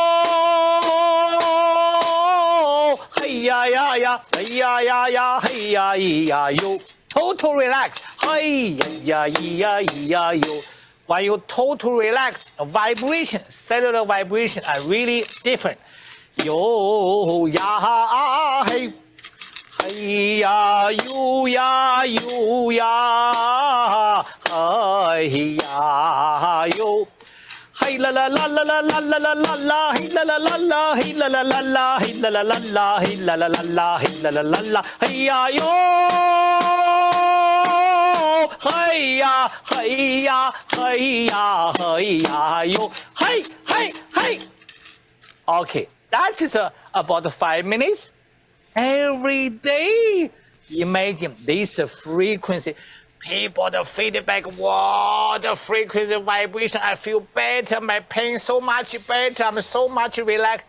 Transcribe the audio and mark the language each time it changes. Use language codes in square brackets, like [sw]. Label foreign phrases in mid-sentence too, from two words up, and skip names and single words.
[en] Hey ya ya ya, hey ya ya ya, hey ya ya yo. Total relax. Hey ya ya ya yo. When you total relax, vibration, cellular vibration are really different. Yo ya hey, hey ya yo ya yo ya, hey ya yo. Hey la la la la la la la la la la, hey la la la la, hey la la la la, hey la la la la, hey la la la la, hey la la la la, hey ya yo, hey ya, hey ya, hey ya, hey ya yo, hey hey hey. Okay, that is about 5 minutes. Every day, imagine this frequency. People, the feedback, wow, the frequency vibration, I feel better, my pain so much better, I'm so much relaxed.